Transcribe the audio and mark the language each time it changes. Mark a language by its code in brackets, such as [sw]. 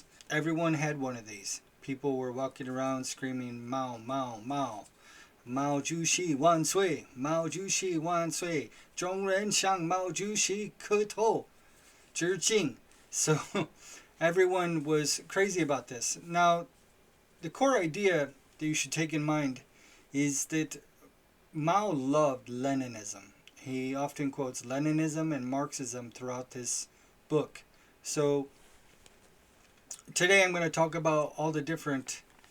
[en] Everyone had one of these. People were walking around screaming, Mao, Mao, Mao. [zh] Mao 主席万岁!Mao 主席万岁! 众人向毛主席磕头致敬. [en] So everyone was crazy about this. Now, the core idea that you should take in mind is that Mao loved Leninism. He often quotes Leninism and Marxism throughout this book. So today I'm going to talk about all the different...